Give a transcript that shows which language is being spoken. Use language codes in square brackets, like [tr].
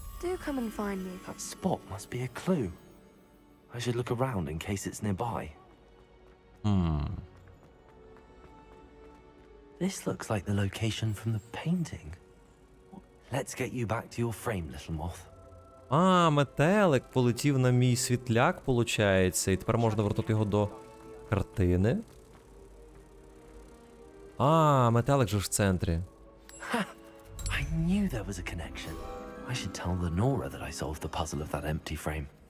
[en] Do come and find me. That spot must be a clue. I should look around in case it's nearby. This looks like the location from the painting. Let's get you back to your frame, little moth. [uk] А, метелик полетів на мій світляк, получається, і тепер можна вернути його до картини. А, метелик же ж в центрі. [en] I knew there was a connection. I should tell Lenora that I solved the puzzle of that empty frame.